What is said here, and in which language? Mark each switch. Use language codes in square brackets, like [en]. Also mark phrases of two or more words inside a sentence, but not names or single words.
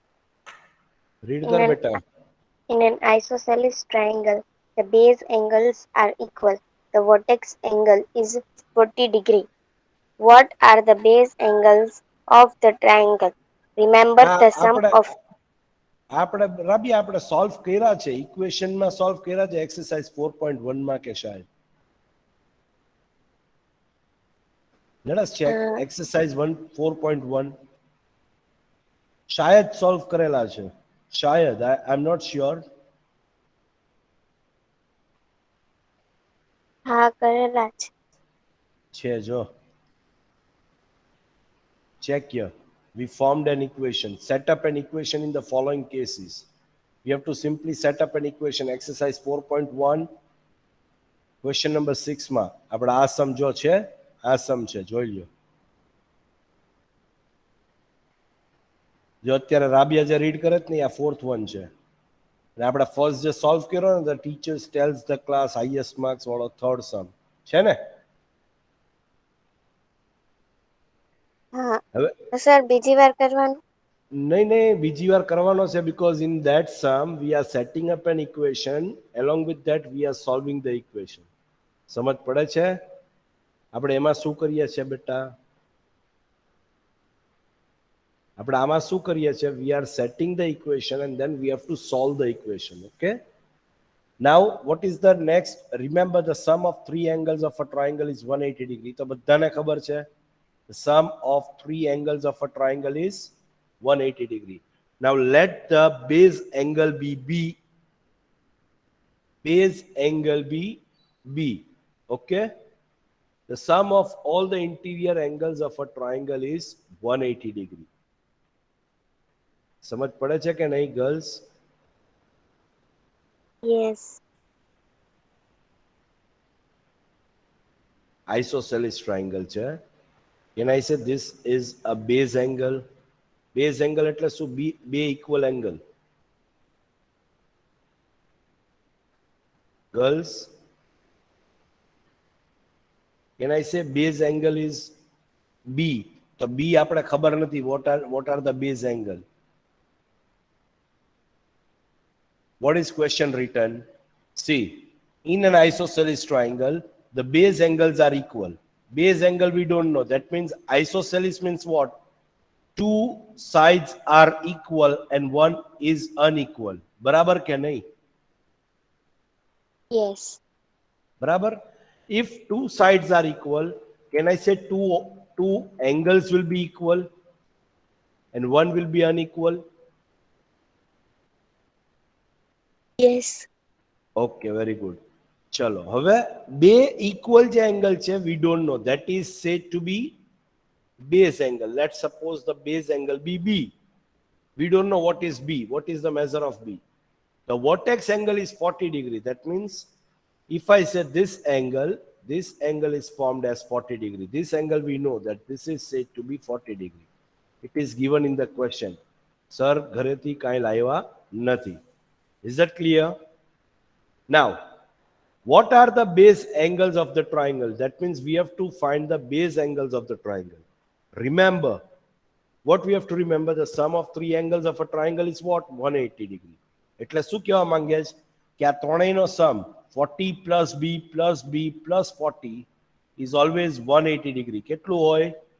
[en] read In kar an, beta. in an isosceles triangle, the base angles are equal. The vertex angle is 40 degree. What are the base angles of the triangle? Remember the sum [gu] આપણે [en] of [gu] આપણે રાબી આપણે સોલ્વ કર્યા છે ઇક્વેશનમાં સોલ્વ કર્યા છે એક્સરસાઇઝ 4.1 માં કે શાયદ [en] let us check exercise 1 4.1 [gu] શાયદ સોલ્વ કરેલા છે શાયદ [en] I am not sure. [gu] હા કરેલા છે જો [en] check here. We formed an equation. Set up an equation in the following cases. We have to simply set up an equation. Exercise 4.1 question number 6 [gu] માં આપણે આ સમ જો છે આ સમ છે જોઈ લ્યો. જો અત્યારે રાબિયા જે રીડ કરે જ નહીં આ [en] fourth one [gu] છે અને આપણે ફર્સ્ટ જે સોલ્વ કર્યો ને [en] the teachers tells the class highest marks [gu] વાળો થર્ડ સમ છે ને. હા હવે તો સર બીજી વાર કરવાનું? નહીં નહીં બીજી વાર કરવાનો છે [en] because in that sum we are setting up an equation, along with that we are solving the equation. [gu] સમજ પડે છે? આપણે એમાં શું કરીએ છીએ બેટા? આપણે આમાં શું કરીએ છીએ? [en] we are setting the equation and then we have to solve the equation. Okay, now what is the next? Remember the sum of three angles of a triangle is 180 degree. [gu] તો બધાને ખબર છે [en] the sum of three angles of a triangle is 180 degree. Now let the base angle be B. Base angle be B. Okay, the sum of all the interior angles of a triangle is 180 degree. [gu] સમજ પડે છે કે નહીં girls? [en] Yes. Isosceles triangle છે. Can I say this is a base angle? Base angle [gu] એટલે શું? બે [en] equal angle. Girls, Can I say base angle is B? [gu] તો B આપણે ખબર નથી. [en] What are the base angle? What is question written? See, in an isosceles triangle, the base angles are equal. Base angle we don't know. That means isosceles means what? Two sides are equal and one is unequal. [gu] બરાબર કે નહીં? [en] Yes. [gu] બરાબર? [en] If two sides are equal, can I say two angles will be equal and one will be unequal? Yes. Okay, very good. [gu] ચલો હવે બે equal જે angle છે [en] we don't know, that is said to be base angle. Let's suppose the base angle be B. We don't know what is B. What is the measure of B? The vertex angle is 40 degree. That means if I say this angle is formed as 40 degree. This angle we know that this is said to be 40 degree. It is given in the question. Sir, [gu] ઘરેથી કાંઈ લાવ્યા નથી. [en] Is that clear? Now, what are the base angles of the triangle? That means we have to find the base angles of the triangle. Remember, what we have to remember, the sum of three angles of a triangle is what? 180 degree. [gu] એટલે શું કહેવા માંગે છે કે આ ત્રણેયનો સમ [en] 40 plus b plus 40 is always 180 degree. [gu] કેટલું હોય?